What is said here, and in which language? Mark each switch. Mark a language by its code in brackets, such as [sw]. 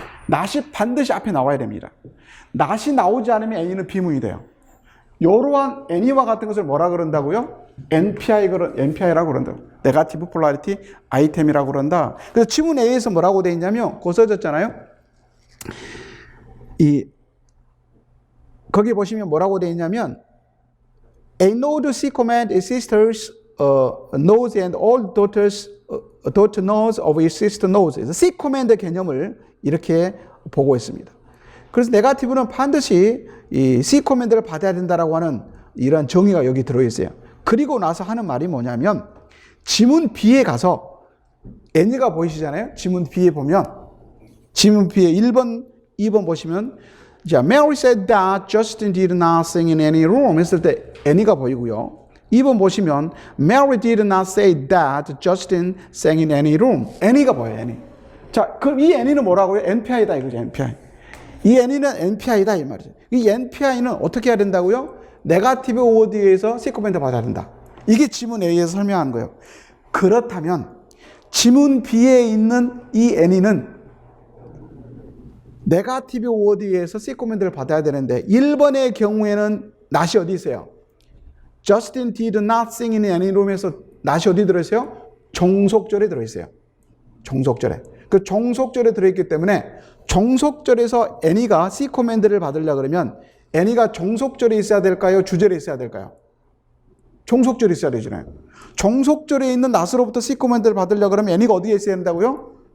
[ko] not이 반드시 앞에 나와야 됩니다. not이 나오지 않으면 any는 비문이 돼요. 이러한 any와 같은 것을 뭐라 그런다고요? NPI라고 그런다. 네거티브 폴라리티 아이템이라고 그런다. 그래서 지문 A에서 뭐라고 돼 있냐면 그거 써졌잖아요. 거기 보시면 뭐라고 돼 있냐면 [en] A node C command its sisters nodes and all daughter nodes of its sister nodes. [ko] C command 개념을 이렇게 보고 있습니다. 그래서 네거티브는 반드시 이 C 코맨드를 받아야 된다라고 하는 이런 정의가 여기 들어있어요. 그리고 나서 하는 말이 뭐냐면 지문 B에 가서 any가 보이시잖아요. 지문 B에 보면 지문 B에 1번, 2번 보시면 자, [en] Mary said that Justin did not sing in any room [ko] 했을 때 any가 보이고요. 2번 보시면 [en] Mary did not say that Justin sang in any room. [ko] any가 보여요. any. 자, 그럼 이 any는 뭐라고요? NPI다 이거죠. NPI. 이 any는 NPI다 이 말이죠. 이 NPI는 어떻게 해야 된다고요? 네거티브 워드에서 C 코맨드 받아야 된다. 이게 지문 A에서 설명한 거예요. 그렇다면 지문 B에 있는 이 any는 네거티브 워드에서 C 코맨드를 받아야 되는데 1번의 경우에는 not이 어디 있어요? [en] Justin did not sing in any room에서 not이 [ko] 어디 들어있어요? 종속절에 들어있어요. 종속절에. 그 종속절에 들어있기 때문에 종속절에서 any가 C 코맨드를 받으려고 그러면 any가 종속절에 있어야 될까요? 주절에 있어야 될까요? 종속절에 있어야 되잖아요. 종속절에 있는 not으로부터 C 코맨드를 받으려고 그러면 any가 어디에 있어야 된다고요?